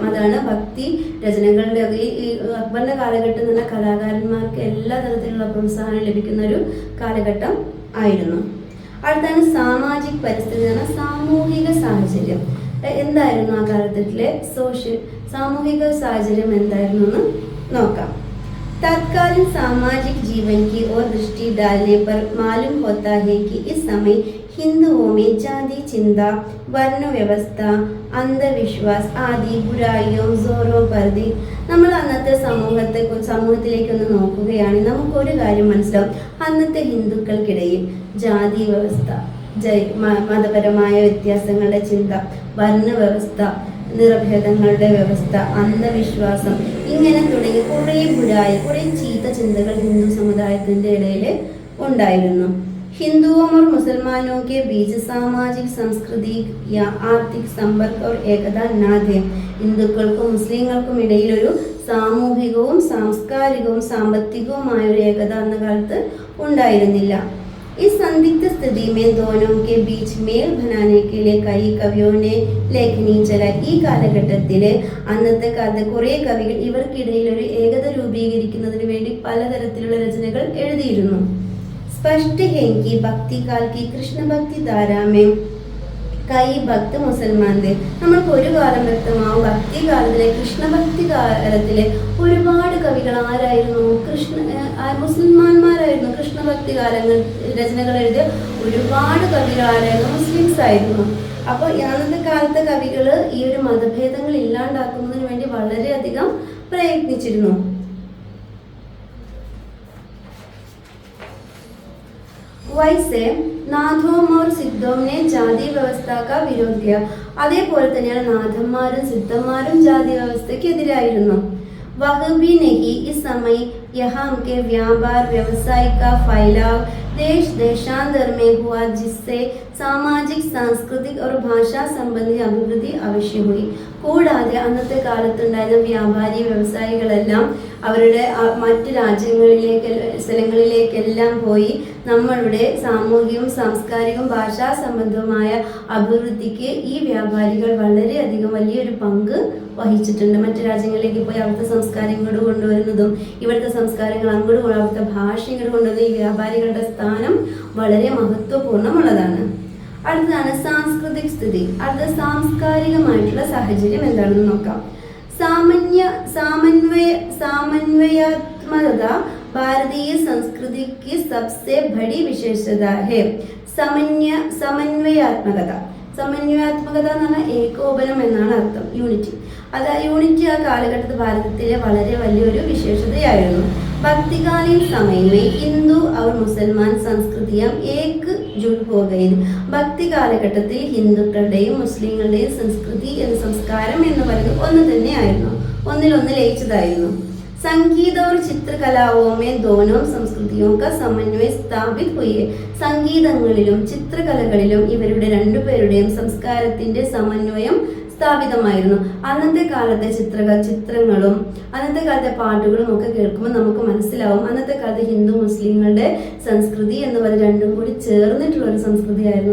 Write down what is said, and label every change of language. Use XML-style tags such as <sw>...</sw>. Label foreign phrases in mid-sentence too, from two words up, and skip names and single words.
<ml>അതാണ് ഭക്തി രചനകളുടെ ഈ അക്ബറിന്റെ കാലഘട്ടം എന്ന് പറഞ്ഞാൽ കലാകാരന്മാർക്ക് എല്ലാ തരത്തിലുള്ള പ്രോത്സാഹനം ലഭിക്കുന്ന ഒരു കാലഘട്ടം ആയിരുന്നു. അടുത്താണ്</ml> <hi>सामाजिक परिस्थिति</hi> <ml>എന്ന് പറഞ്ഞാൽ സാമൂഹിക സാഹചര്യം. എന്തായിരുന്നു ആ കാലഘട്ടത്തിലെ സാമൂഹിക സാഹചര്യം എന്തായിരുന്നു എന്ന് നോക്കാം.</ml> <hi>तत्कालीन सामाजिक जीवन की ओर दृष्टि डालने पर मालूम होता है कि इस समय हिंदुओं में जाति चिंता, वर्ण व्यवस्था, अंधविश्वास आदि बुराइयों जोरों पर दी.</hi> <ml>നമ്മൾ അന്നത്തെ സമൂഹത്തിലേക്ക് ഒന്ന് നോക്കുകയാണെങ്കിൽ നമുക്കൊരു കാര്യം മനസ്സിലാവും. അന്നത്തെ ഹിന്ദുക്കൾക്കിടയിൽ ജാതി വ്യവസ്ഥ, മതപരമായ വ്യത്യാസങ്ങളുടെ ചിന്ത, വർണ്ണവ്യവസ്ഥ, നിറഭേദങ്ങളുടെ വ്യവസ്ഥ, അന്ധവിശ്വാസം, ഇങ്ങനെ തുടങ്ങി കുറേ ചീത്ത ചിന്തകൾ ഹിന്ദു സമുദായത്തിന്റെ ഇടയിൽ ഉണ്ടായിരുന്നു.</ml> <hi>हिंदुओं और मुसलमानों के बीच सामाजिक सांस्कृतिक या आर्थिक संपर्क और एकता न थे.</hi> <ml>ഹിന്ദുക്കൾക്കും മുസ്ലിങ്ങൾക്കും ഇടയിൽ ഒരു സാമൂഹികവും സാംസ്കാരികവും സാമ്പത്തികവുമായ ഒരു ഏകത അന്ന കാലത്ത് ഉണ്ടായിരുന്നില്ല.</ml> <hi>इस संदिग्ध स्थिति में दोनों के बीच मेल बनाने के लिए कई कवियों ने लेखनी चलाई.</hi> <ml>ഈ കാലഘട്ടത്തിൽ അന്നത്തെ കാലത്ത് കുറേ കവികൾ ഇവർക്കിടയിൽ ഒരു ഏകത രൂപീകരിക്കുന്നതിന് വേണ്ടി പലതരത്തിലുള്ള രചനകൾ എഴുതിയിരുന്നു.</ml> <hi>स्पष्ट है कि भक्ति काल की कृष्ण भक्ति धारा में कई भक्त मुसलमान थे.</hi> <ml>നമ്മൾക്ക് ഒരു കാലം വ്യക്തമാവും, ഭക്തികാലത്തിലെ കൃഷ്ണഭക്തി കാലത്തിലെ ഒരുപാട് കവികൾ ആരായിരുന്നു? മുസൽമാന്മാരായിരുന്നു. കൃഷ്ണഭക്തി രചനകൾ എഴുതിയ ഒരുപാട് കവികൾ ആരായിരുന്നു? മുസ്ലിംസ് ആയിരുന്നു. അപ്പോൾ അന്നത്തെ കാലത്തെ കവികൾ ഈ ഒരു മതഭേദങ്ങൾ ഇല്ലാണ്ടാക്കുന്നതിന് വേണ്ടി വളരെയധികം പ്രയത്നിച്ചിരുന്നു.</ml> <hi>वैसे नाथों और സിദ്ധോं ने जाति व्यवस्था का विरोध किया.</hi> <ml>അതേപോലെ തന്നെയാണ് നാഥന്മാരും സിദ്ധന്മാരും ജാതി വ്യവസ്ഥയ്ക്ക് എതിരായിരുന്നു.</ml> <hi>वह भी नहीं इस समय यहाँ के व्यापार व्यवसाय का फैलाव देश देशांतर में हुआ जिससे सामाजिक सांस्कृतिक और भाषा संबंधी अभिवृद्धि अवश्य हुई.</hi> <ml>കൂടാതെ അന്നത്തെ കാലത്തുണ്ടായിരുന്ന വ്യാപാരി വ്യവസായികളെല്ലാം അവരുടെ മറ്റ് സ്ഥലങ്ങളിലേക്കെല്ലാം പോയി നമ്മളുടെ സാമൂഹികവും സാംസ്കാരികവും ഭാഷാ സംബന്ധവുമായ അഭിവൃദ്ധിക്ക് ഈ വ്യാപാരികൾ വളരെയധികം വലിയൊരു പങ്ക് വഹിച്ചിട്ടുണ്ട്. മറ്റു രാജ്യങ്ങളിലേക്ക് പോയി അവിടുത്തെ സംസ്കാരം ഇങ്ങോട്ട് കൊണ്ടുവരുന്നതും ഇവിടുത്തെ സംസ്കാരങ്ങൾ അങ്ങോട്ട് അവിടുത്തെ ഭാഷ ഇങ്ങോട്ട് കൊണ്ടുവരുന്ന ഈ വ്യാപാരികളുടെ സ്ഥാനം വളരെ മഹത്വപൂർണ്ണമുള്ളതാണ്. അടുത്തതാണ്</ml> <hi>सांस्कृतिक स्थिति.</hi> <ml>അടുത്ത സാംസ്കാരികമായിട്ടുള്ള സാഹചര്യം എന്താണെന്ന് നോക്കാം.</ml> <hi>सामन्वयात्मकता भारतीय संस्कृति की सबसे बड़ी विशेषता है.</hi> <ml>സമന്വയാത്മകത എന്ന് പറഞ്ഞാൽ ഏകോപനം എന്നാണ് അർത്ഥം. യൂണിറ്റി ആ കാലഘട്ടത്തിൽ ഭാരതത്തിലെ വളരെ വലിയൊരു വിശേഷതയായിരുന്നു.</ml> <hi>भक्तिकालीन समय में हिंदू और मुसलमान संस्कृतियां एकजुट हो गई.</hi> <ml>ഭക്തി കാലഘട്ടത്തിൽ ഹിന്ദുക്കളുടെയും മുസ്ലിങ്ങളുടെയും സംസ്കൃതി എന്ന സംസ്കാരം എന്ന് പറയുന്നത് ഒന്ന് തന്നെയായിരുന്നു, ഒന്നിലൊന്ന് ലയിച്ചതായിരുന്നു.</ml> <hi>संगीत और चित्रकलाओं में दोनों संस्कृतियों का समन्वय स्थापित हुई है.</hi> <ml>സംഗീതങ്ങളിലും ചിത്രകലകളിലും ഇവരുടെ രണ്ടുപേരുടെയും സംസ്കാരത്തിന്റെ സമന്വയം സ്ഥാപിതമായിരുന്നു. അന്നത്തെ കാലത്തെ ചിത്രങ്ങളും അന്നത്തെ കാലത്തെ പാട്ടുകളും ഒക്കെ കേൾക്കുമ്പോൾ നമുക്ക് മനസ്സിലാവും അന്നത്തെ കാലത്ത് ഹിന്ദു മുസ്ലിങ്ങളുടെ സംസ്കൃതി എന്ന് പറയുന്നത് രണ്ടും കൂടി ചേർന്നിട്ടുള്ള ഒരു സംസ്കൃതിയായിരുന്നു.</ml>